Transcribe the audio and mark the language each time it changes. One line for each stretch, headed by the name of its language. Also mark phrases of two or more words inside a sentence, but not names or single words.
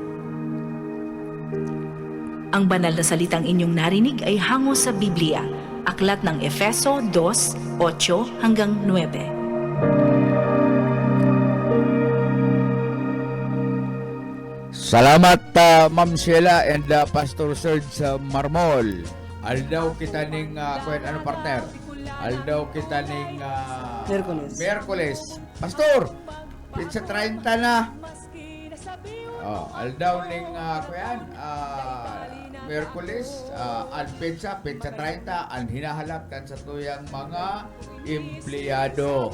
Filipino: Ang banal na salitang inyong narinig ay hango sa Biblia, aklat ng Efeso 2:8 hanggang 9. Salamat Ma'am Sheila and Pastor Serge Marmol.
Bikol: Aldaw kita ning partner. Aldaw kita ning Miyerkules. Pastor, pizza 30 na. Aldaw ning Miyerkules, ang pizza 30, ang hinahalap kan sa tuyang mga empleyado.